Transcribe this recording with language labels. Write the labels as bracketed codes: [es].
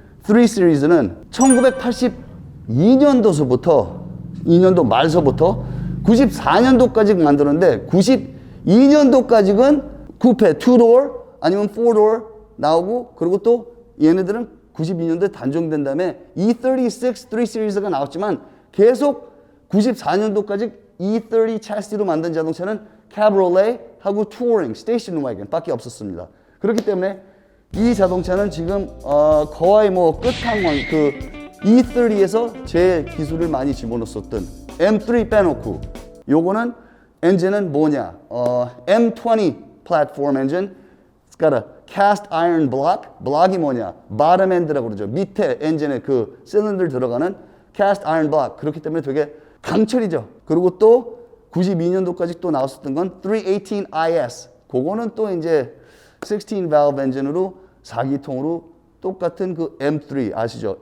[ko] 3 시리즈는 1982년도서부터 2년도 말서부터 94년도까지 만드는데 92년도까지는 쿠페 2door 아니면 4door 나오고 그리고 또 얘네들은 92년도에 단종된 다음에 E36 3 시리즈가 나왔지만 계속 94년도까지 E30 차시로 만든 자동차는 캐브롤레하고 투어링, 스테이션 와건 밖에 없었습니다. 그렇기 때문에 이 자동차는 지금 거의 뭐 끝판왕 그 E30에서 제일 기술을 많이 집어넣었던 M3 빼놓고 요거는 엔진은 뭐냐? M20 플랫폼 엔진. [en] It's got a cast iron block. [ko] 블록이 뭐냐? [en] bottom end [ko] 라고 그러죠. 밑에 엔진에 그 실린더 들어가는 [en] cast iron block. [ko] 그렇기 때문에 되게 강철이죠. 그리고 또 92년도까지 또 나왔었던 건 318IS. 그거는 또 이제 16 valve 엔진으로 4기통으로 똑같은 그 M3 아시죠?